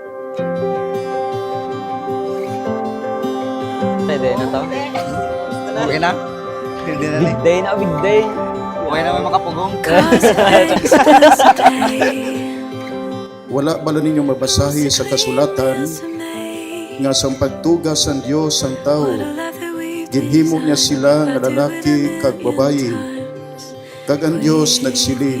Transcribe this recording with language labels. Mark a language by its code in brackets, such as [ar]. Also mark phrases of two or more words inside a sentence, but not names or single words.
[tl] Pwede na to? Okay na? Hindi na [en] Big day na, big day. [hil] Okay na may makapugong. Wala bala ninyong mabasahi sa kasulatan nga sang pagtugas ang Dios ang tao, ginhimo niya sila nga lalaki kag babayi, kag ang Dios nagsiling.